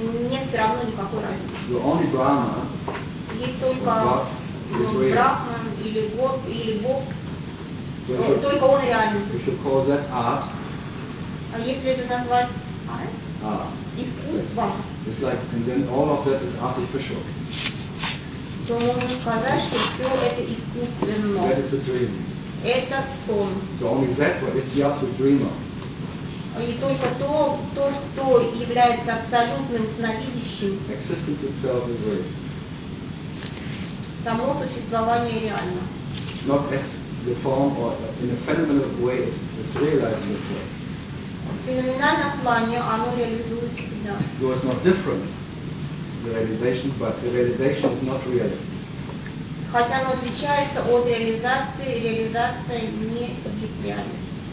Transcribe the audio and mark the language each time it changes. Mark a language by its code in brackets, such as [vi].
[ru] нет все равно никакой разницы. [en] So only Brahma, [ru] есть только Брахман или Бог, только он реальный. [en] We should call that art. [ru] А если это назвать искусством? [en] It's like, and then all of that is artificial. [ru] То можно сказать, что все это искусственно. [en] That is a dream. [ru] Это сон. [en] So only that, but it's the absolute dreamer. [ru] И только то, что является абсолютным сновидящим. [en] Existence itself is real. [ru] Само существование реально. [en] Not as the form or in a phenomenal way, it's realizing itself. [ru] В феноменальном плане оно реализует себя. [en] It was not different. The realization, but the realization is not reality. [ru] Хотя оно отличается от реализации, реализация не объект реальности.